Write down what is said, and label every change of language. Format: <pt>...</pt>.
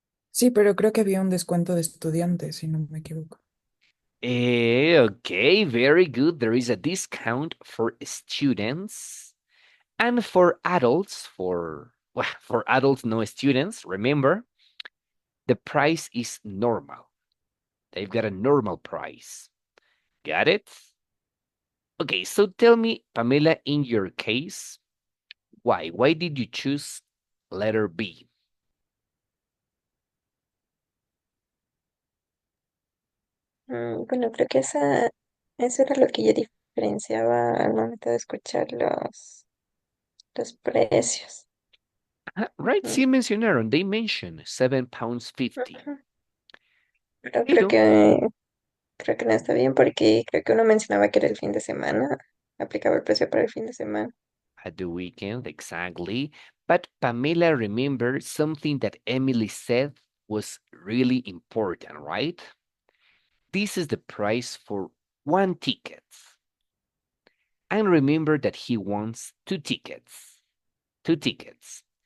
<es>Sí, pero creo que había un descuento de estudiantes, si no me equivoco.</es> <en>Okay, very good. There is a discount for students and for adults, well, for adults, no students, remember, the price is normal. They've got a normal price. Got it? Okay, so tell me, Pamela, in your case, why? Why did you choose letter B?</en> <es>Bueno, creo que eso era lo que yo diferenciaba al momento de escuchar los precios.</es> <en>Right, Mm,</en> <es>sí mencionaron,</es> <en>they mentioned £7.50.</en> <es>ujú. Pero Pero creo que no está bien porque creo que uno mencionaba que era el fin de semana, aplicaba el precio para el fin de semana.</es> <en>at the weekend, exactly. But Pamela remembered something that Emily said was really important, right? This is the price for 1 ticket. And remember that he wants 2 tickets. 2 tickets.</en>